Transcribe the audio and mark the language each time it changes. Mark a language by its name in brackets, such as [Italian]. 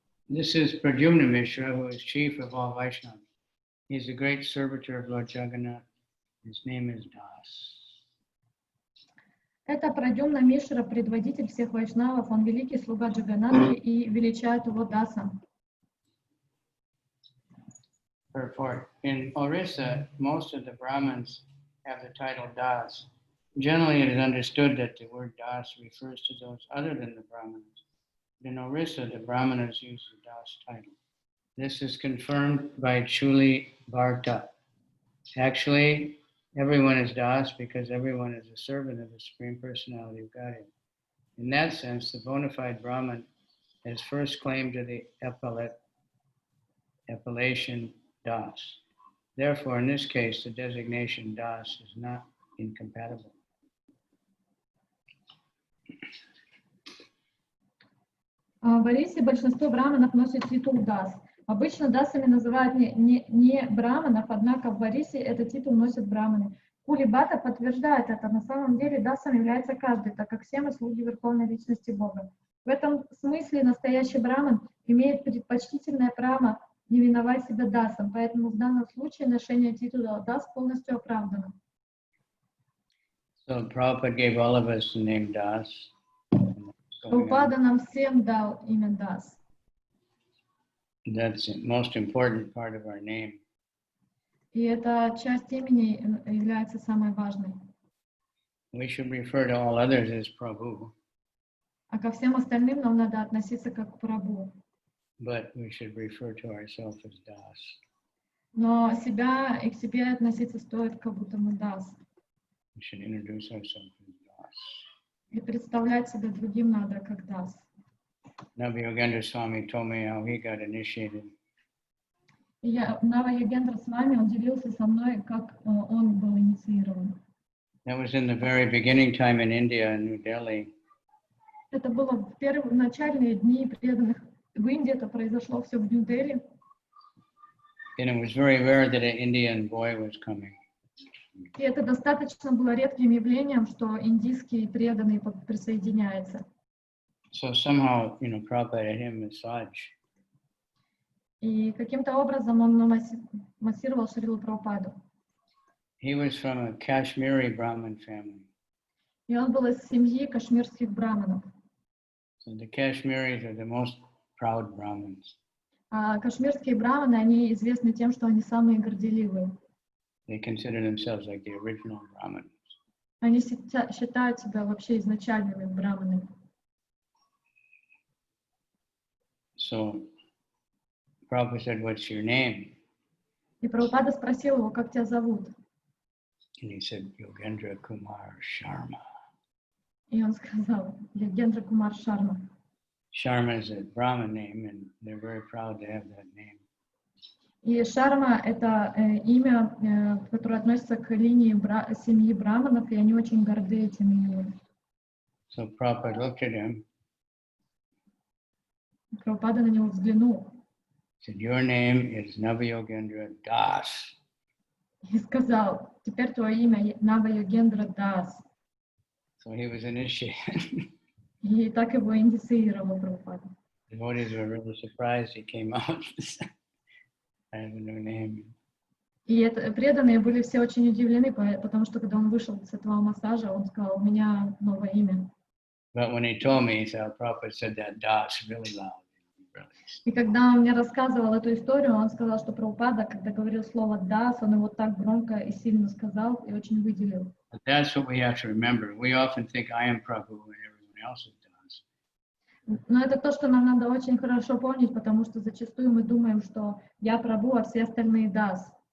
[English] This is Prajumna Mishra, who is chief of all Vaishnavas. He is a great servitor of Lord Jagannath. His name is Das. [Russian] Это Прадюмна Мишра, предводитель всех вайшнавов, он великий слуга Джаганнатхи и величают его Дасом. [English] Purport. In Orissa, most of the Brahmins have the title Das. Generally, it is understood that the word Das refers to those other than the Brahmanas. In Orissa, the Brahmanas use the Das title. This is confirmed by Chuli Bharta. Actually, everyone is Das because everyone is a servant of the Supreme Personality of Godhead. In that sense, the bona fide Brahman has first claim to the appellation Das. Therefore, in this case, the designation Das is not incompatible. [Russian] В Орисе большинство браманов носит титул Дас. Обычно дасами называют не браманов, однако в Орисе этот титул носят браманы. Кули Бхатта подтверждает это. На самом деле дасом является каждый, так как все мы слуги Верховной Личности Бога. В этом смысле настоящий браман имеет предпочтительное право не именовать себя дасом, поэтому в данном случае ношение титула дас полностью оправдано. [English] So Prabhupada gave all of us the name Das. [Russian] Прабхупада нам всем дал имя Дас. [English] That's the most important part of our name. [Russian] И эта часть имени является самой важной. [English] We should refer to all others as Prabhu, [Russian] А ко всем остальным нам надо относиться как к Прабху. [English] but we should refer to ourselves as Das. [Russian] Но себя и к себе относиться стоит, как будто мы Дас. [English] We should introduce ourselves as Das. [Russian] И представлять себя другим надо как Дас. [English] Jagannatha Swami told me how he got initiated. [Russian] И Мадхья-лила с вами, он делился со мной, как он был инициирован. [English] That was in the very beginning time in India, in New Delhi. [Russian] Это было в начальные дни преданных в Индии, это произошло все в Нью-Дели. [English] And it was very rare that an Indian boy was coming. [Russian] И это достаточно было редким явлением, что индийский преданный присоединяется. [English] So somehow, Prabhupada had him massage. [Russian] И каким-то образом он массировал Шрилу Прабхупаду. [English] He was from a Kashmiri Brahmin family. [Russian] И он был из семьи кашмирских браманов. [English] So the Kashmiris are the most proud Brahmins. [Russian] А кашмирские браманы, они известны тем, что они самые горделивые. [English] They consider themselves like the original Brahmins. [Russian] Они считают себя вообще изначальными браманами. [English] So Prabhupada said, "What's your name?" [Russian] И Прабхупада спросил его, как тебя зовут? [English] And he said, "Yogendra Kumar Sharma." [Russian] И он сказал, Ягендра Кумар Шарма. [English] Sharma is a Brahmin name, and they're very proud to have that name. [Russian] И Шарма — это имя, которое относится к линии семьи браманов, и они очень горды этим именем. [English] So Prabhupada looked at him, [Russian] Прабхупада на него взглянул [English] said, "Your name is Navayogendra Das." [Russian] и сказал, теперь твое имя Нава-Йогендра Дас. [English] So he was initiated. [Russian] И так его инициировал Прабхупада. [English] The devotees were really surprised he came out and said, "I have a new name." [Russian] И преданные были все очень удивлены, потому что когда он вышел с этого массажа, он сказал, у меня новое имя. [English] But when he told me, he said, Prabhupada said that Das really loud. [Russian] И когда он мне рассказывал эту историю, он сказал, что Прабхупада, когда говорил слово «дас», он его так громко и сильно сказал и очень выделил. [English] But that's what we have to remember. We often think I am Prabhu and everyone else is Das. [Russian] Но это то, что нам надо очень хорошо помнить, потому что зачастую мы думаем, что я Прабху, а все остальные «дас».